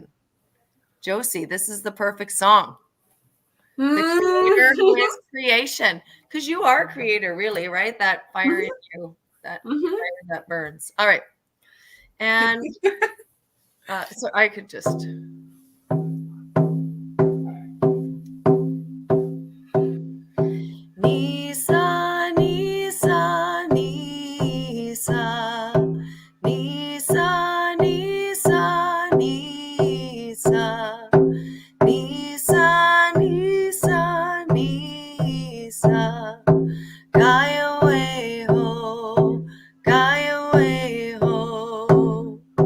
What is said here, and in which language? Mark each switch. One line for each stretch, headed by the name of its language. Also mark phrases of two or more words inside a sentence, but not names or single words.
English: Josie, this is the perfect song. The creator who is creation, because you are a creator, really, right? That fire in you, that fire that burns. All right, and so I could just. Nisa, Nisa, Nisa, Nisa, Nisa, Nisa, Nisa, Nisa, Nisa, Gaia way ho, Gaia way ho.